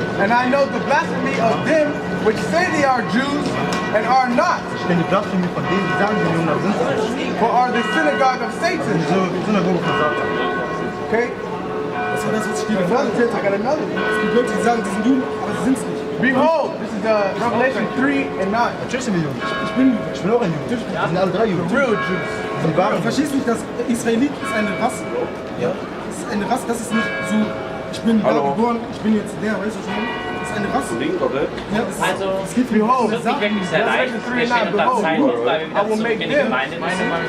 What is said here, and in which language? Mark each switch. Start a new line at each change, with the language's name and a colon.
English: And I know the blasphemy of them which say they are Jews and are not,
German: Ich kenne die Blasphemie von denen, die sagen, die Jungen sind es.
English: for are the synagogue of Satan.
German: Die Synagoge von Satan.
English: Okay?
German: Das war das, was steht.
English: Another text, I got another one.
German: Es gibt Leute, die sagen, die sind Juden, aber sie sind es nicht.
English: Behold, this is Revelation 3 and 9.
German: Natürlich sind wir Juden. Ich bin Jude. Ich bin auch ein Jude. Wir sind alle drei Juden.
English: The real Jews.
German: Wir sind wahre Du verstehst nicht, dass Israelit ist eine Rasse. Ja. Das ist eine Rasse, das ist nicht so, ich bin da geboren, ich bin jetzt der, weißt du, was ich meine? Das ist eine Rasse. Ja, Also, es geht mir es wird nicht wirklich sehr leicht. Wir stehen unter Zeitdruck, weil wir wieder zurück in die Gemeinde müssen.